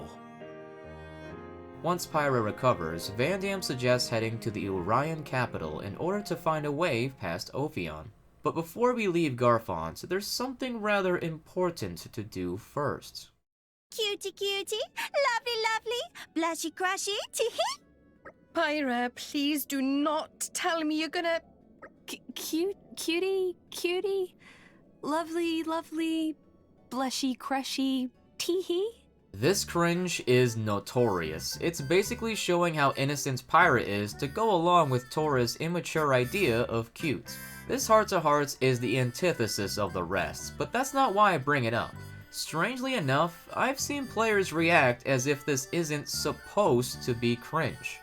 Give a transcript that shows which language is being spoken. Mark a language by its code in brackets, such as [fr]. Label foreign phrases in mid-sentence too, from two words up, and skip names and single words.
[en] Once Pyra recovers, Van Damme suggests heading to the Urayan capital in order to find a way past Ophion. But before we leave Garfont, there's something rather important to do first. Cutie cutie, lovely lovely, blushy crushy, tee-hee. Pyra, please do not tell me you're gonna... Cutie, lovely, blushy, crushy, tee-hee? This cringe is notorious. It's basically showing how innocent Pyra is to go along with Tora's immature idea of cute. This heart-to-heart is the antithesis of the rest, but that's not why I bring it up. Strangely enough, I've seen players react as if this isn't supposed to be cringe.